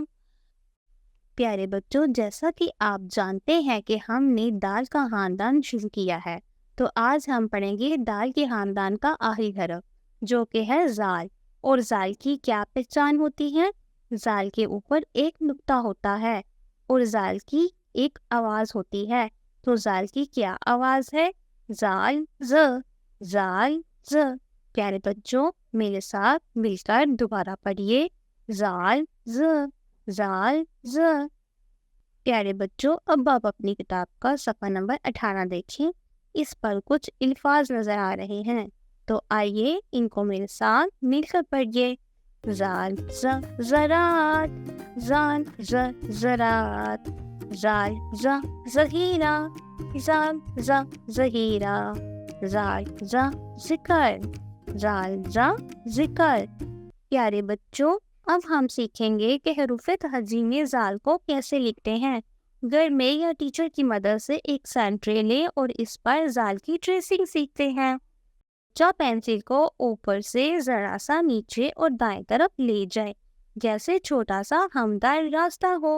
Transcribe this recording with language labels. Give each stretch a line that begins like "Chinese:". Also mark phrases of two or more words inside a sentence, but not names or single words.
Urdu: پیارے بچوں، جیسا کہ آپ جانتے ہیں کہ ہم نے دال کا خاندان شروع کیا ہے، تو آج ہم پڑھیں گے دال کے خاندان کا آخری حرف جو کہ ہے زال۔ اور زال کی کیا پہچان ہوتی ہے؟ زال کے اوپر ایک نقطہ ہوتا ہے اور زال کی ایک آواز ہوتی ہے۔ تو زال کی کیا آواز ہے؟ زال ز، زال ز۔ پیارے بچوں، میرے ساتھ مل کر دوبارہ پڑھیے، زال ز، زال ز۔ پیارے بچوں، اب آپ اپنی کتاب کا صفحہ نمبر 18 دیکھیں۔ اس پر کچھ الفاظ نظر آ رہے ہیں، تو آئیے ان کو میرے ساتھ مل کر پڑھیے۔ زال ز زراعت، زال ز زراعت، زال ز ذخیرہ، زال ز ذخیرہ، زال ز ذکر، زال ز ذکر۔ پیارے بچوں، اب ہم سیکھیں گے کہ حروف تہجی میں زال کو کیسے لکھتے ہیں۔ گھر میں یا ٹیچر کی مدد سے ایک سینٹرے لیں اور اس پر زال کی ٹریسنگ سیکھتے ہیں۔ جو پینسل کو اوپر سے ذرا سا نیچے اور دائیں طرف لے جائے، جیسے چھوٹا سا ہمدار راستہ ہو۔